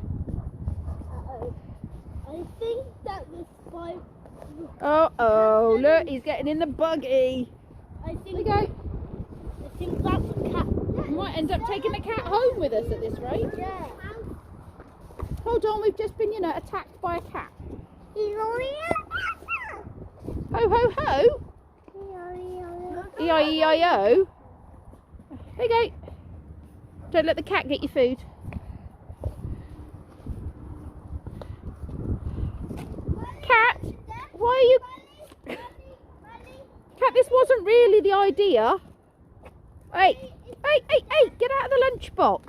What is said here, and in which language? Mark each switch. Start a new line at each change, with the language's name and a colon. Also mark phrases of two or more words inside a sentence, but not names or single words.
English: I think that the spy. Oh, look, he's getting in the buggy. I think. There we go. I think that's a cat. We might end up taking the cat home with us at this rate. Yeah. Hold on, we've just been, attacked by a cat. Ho, ho, ho. E-I-E-I-O. There you go. Don't let the cat get your food. Cat, why are you... Cat, this wasn't really the idea. Hey, get out of the lunchbox.